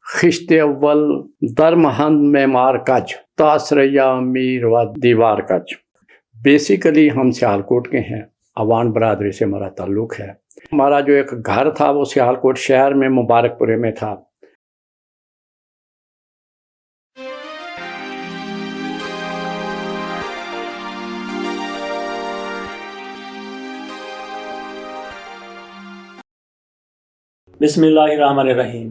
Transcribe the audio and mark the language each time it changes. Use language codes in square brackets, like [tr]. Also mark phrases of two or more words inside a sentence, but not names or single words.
[fa] خشت اول در مہند معمار کج تاثریا میر و دیوار کج۔ [ur] بیسیکلی ہم سیالکوٹ کے ہیں، عوان برادری سے ہمارا تعلق ہے۔ ہمارا جو ایک گھر تھا وہ سیالکوٹ شہر میں مبارک پورے میں تھا۔ [ar] بسم اللہ الرحمن الرحیم۔